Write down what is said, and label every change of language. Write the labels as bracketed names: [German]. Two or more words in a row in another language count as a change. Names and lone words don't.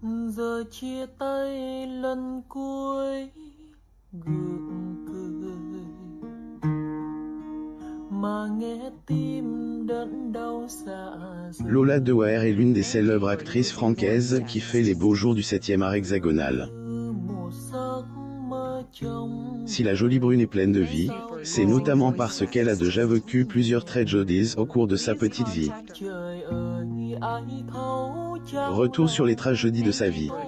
[Vietnamese] Giờ chia tay lần cuối gượng cười mà nghe tim đớn đau dạ dày. [French] Lola de Waer est l'une des célèbres actrices francaises qui fait les beaux jours du 7e art hexagonal. Si la jolie brune est pleine de vie, c'est notamment parce qu'elle a déjà vécu plusieurs tragédies au cours de sa petite vie. Retour sur les tragédies de sa vie.